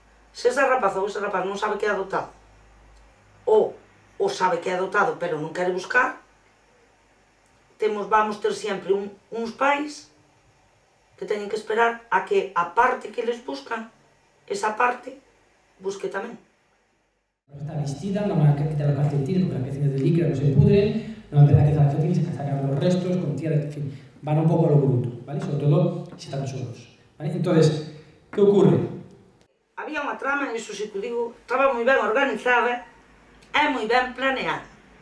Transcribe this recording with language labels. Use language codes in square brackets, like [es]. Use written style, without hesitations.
[gl] Se esa rapaza ou ese rapaz non sabe que é adoptado, ou sabe que é adoptado pero non quere buscar, vamos ter sempre uns pais que teñen que esperar a que a parte que les buscan, esa parte, busque tamén. [es] Está vestida, no van a quitar los calcetines, porque las canciones de licra no se pudren, no van a quitar los calcetines, hay que sacar los restos, con tierra, en fin, van un poco a lo bruto, ¿vale? Sobre todo si están solos, ¿vale? Entonces, ¿qué ocurre? [gl] Había unha trama, iso si que digo, estaba moi ben organizada e moi ben planeada.